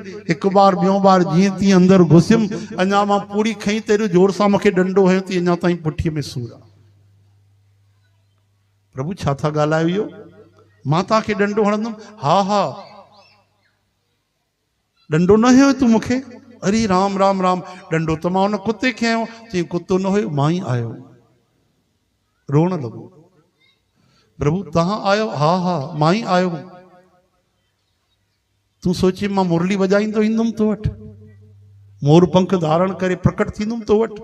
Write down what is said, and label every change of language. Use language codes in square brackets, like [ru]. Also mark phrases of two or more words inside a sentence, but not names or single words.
[sd] हिकु बार ॿियों बार जीअं तीअं अंदरि घुसियमि, अञा मां पूरी खई त जोर सां मूंखे डंडो हयो थी, अञा ताईं पुठीअ में सूर आहे। प्रभु छा था ॻाल्हायो इहो, मां तव्हांखे डंडो हणंदुमि? हा डंडो न हयो तूं मूंखे? अरे राम राम राम, डंडो त मां हुन कुत्ते खे हयो। चई कुत्तो न हुयो, मां ई आयो। रोअण लॻो। प्रभु तव्हां आयो? हा मां ई आयो। तूं सोचे मां मुरली वॼाईंदो ईंदुमि तो वटि, मोर पंख धारण करे प्रकट थींदुमि तो वटि?